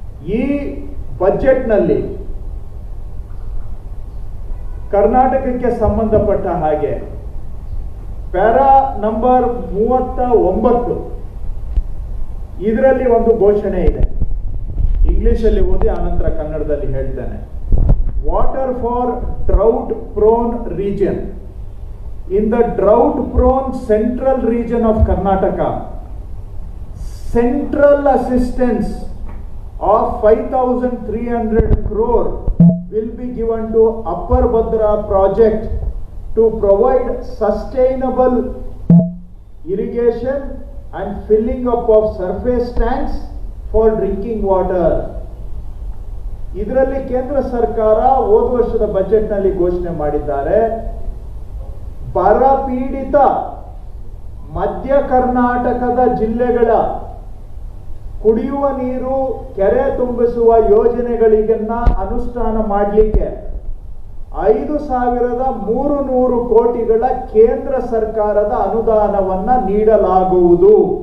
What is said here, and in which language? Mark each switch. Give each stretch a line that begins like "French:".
Kannada: ಈ ಬಜೆಟ್ನಲ್ಲಿ ಕರ್ನಾಟಕಕ್ಕೆ ಸಂಬಂಧಪಟ್ಟ ಹಾಗೆ ಪ್ಯಾರಾ ನಂಬರ್ 39 ಇದರಲ್ಲಿ ಒಂದು ಘೋಷಣೆ ಇದೆ. ಇಂಗ್ಲಿಷಲ್ಲಿ ಓದಿ ಆನಂತರ ಕನ್ನಡದಲ್ಲಿ ಹೇಳ್ತೇನೆ.
English: Water for drought prone region. In the drought-prone central region of Karnataka, central assistance of 5,300 crore will be given to Upper Bhadra project to provide sustainable irrigation and filling up of surface tanks for drinking water.
Kannada: ಇದರಲ್ಲಿ ಕೇಂದ್ರ ಸರ್ಕಾರ ಹೋದ ವರ್ಷದ ಬಜೆಟ್ನಲ್ಲಿ ಘೋಷಣೆ ಮಾಡಿದ್ದಾರೆ. ಬರ ಪೀಡಿತ ಮಧ್ಯ ಕರ್ನಾಟಕದ ಜಿಲ್ಲೆಗಳ ಕುಡಿಯುವ ನೀರು, ಕೆರೆ ತುಂಬಿಸುವ ಯೋಜನೆಗಳಿಗನ್ನ ಅನುಷ್ಠಾನ ಮಾಡಲಿಕ್ಕೆ 5,300 ಕೋಟಿಗಳ ಕೇಂದ್ರ ಸರ್ಕಾರದ ಅನುದಾನವನ್ನ ನೀಡಲಾಗುವುದು.